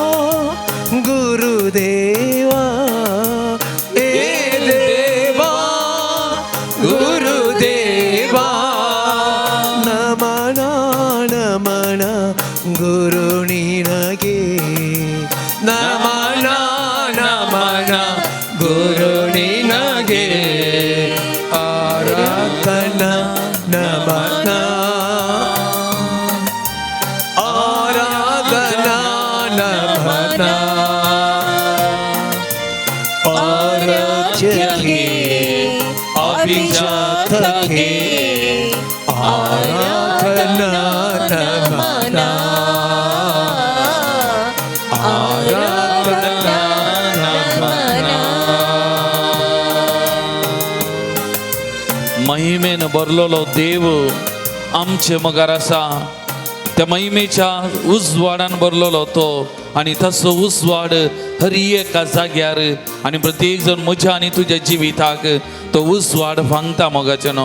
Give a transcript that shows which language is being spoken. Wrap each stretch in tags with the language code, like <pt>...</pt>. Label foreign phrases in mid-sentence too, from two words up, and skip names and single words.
<kn>ಗುರುದೇವಾ ಗುರು ನಿನಗೆ ನಮನ ನಮನ ಗುರು ನಿನಗೆ ಆರಾಧನ ನಮನ ಆರಾಧನಾ ನಮನ ಆರಾಧ್ಯಕ್ಕೆ ಅಭಿಜಾತಕ್ಕೆ ಆರಾಧನಾ ನಮನ</kn> <kok>महिमेन भरलेलो देव आमचे मुखार आसा. त्या महिमेच्या उजवाडान भरलेलो तो आणि तसो उजवाड हर एका जाग्यार आणि प्रत्येक जण म्हज्या आनी तुज्या जिविताक तो उजवाड फांगता मोगाचे न्हू.</kok>